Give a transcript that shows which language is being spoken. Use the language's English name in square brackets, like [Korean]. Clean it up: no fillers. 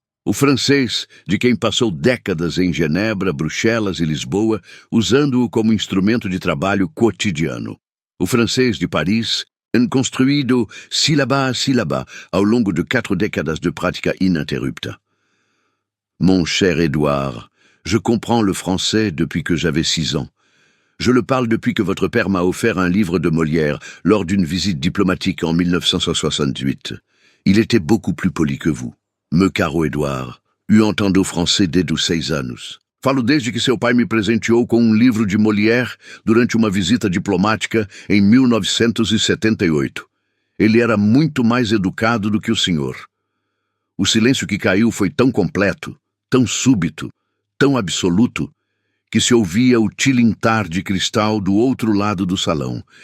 [Portuguese] O francês, de quem passou décadas em Genebra, Bruxelas e Lisboa, usando-o como instrumento de trabalho cotidiano. O francês de Paris, construído sílaba a sílaba ao longo de 4 décadas de prática ininterrupta. [French] Mon cher Édouard, je comprends le français depuis que j'avais 6 ans. Je le parle depuis que votre père m'a offert un livre de Molière lors d'une visite diplomatique en 1968. Il était beaucoup plus poli que vous. [Portuguese] Meu caro Édouard, eu entendo francês desde os 6 anos. Falo desde que seu pai me presenteou com um livro de Molière durante uma visita diplomática em 1978. Ele era muito mais educado do que o senhor. O silêncio que caiu foi tão completo, tão súbito, tão absoluto, que se ouvia o tilintar de cristal do outro lado do salão.